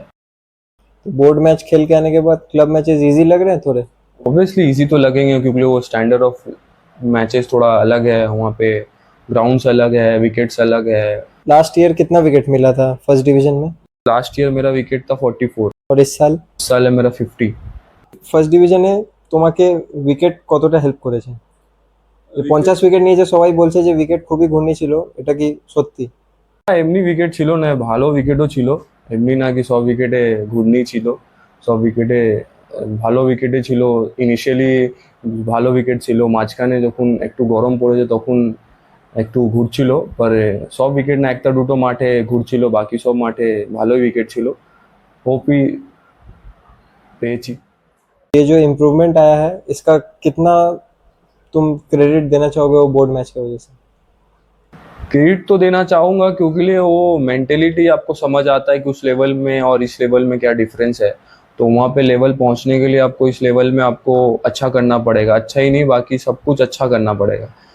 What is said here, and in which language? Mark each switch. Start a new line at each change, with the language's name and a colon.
Hindi: तो board match खेल के आने के बाद क्लब मैचेस इजी लग रहे हैं थोड़े? ऑब्वियसली इजी तो लगेंगे, क्योंकि वो स्टैंडर्ड ऑफ मैचेस थोड़ा अलग है, वहाँ पे ग्राउंड्स अलग है, विकेट्स अलग है। लास्ट ईयर कितना विकेट मिला था फर्स्ट डिवीजन में? लास्ट ईयर मेरा विकेट था 44, और इस साल? इस साल है मेरा 50।
Bangla: ফার্স্ট ডিভিশনে তোমাকে উইকেট কতটা হেল্প করেছে? যে 50 উইকেট নিয়েছে সবাই বলছে যে উইকেট খুবই ঘূর্ণি ছিল, এটা কি সত্যি? এমনি উইকেট ছিল না, ভালো উইকেটও ছিল। এমনি না কি সব উইকেটে ঘূর্ণি ছিল, সব উইকেটে ভালো উইকেটে ছিল। ইনিশিয়ালি ভালো উইকেট ছিল, মাঝখানে যখন একটু গরম পড়েছে তখন একটু ঘুরছিল, পরে সব উইকেট না, একটা দুটো মাঠে ঘুরছিল, বাকি সব মাঠে ভালোই উইকেট ছিল। হোপই পেয়েছি।
Hindi: ये जो इम्प्रूवमेंट आया है इसका कितना तुम क्रेडिट देना चाहोगे वो बोर्ड मैच की वजह से? क्रेडिट तो देना चाहूंगा, क्योंकि लिए वो मेंटेलिटी आपको समझ आता है कि उस लेवल में और इस लेवल में क्या डिफरेंस है। तो वहाँ पे लेवल पहुँचने के लिए आपको इस लेवल में आपको अच्छा करना पड़ेगा, अच्छा ही नहीं बाकी सब कुछ अच्छा करना पड़ेगा।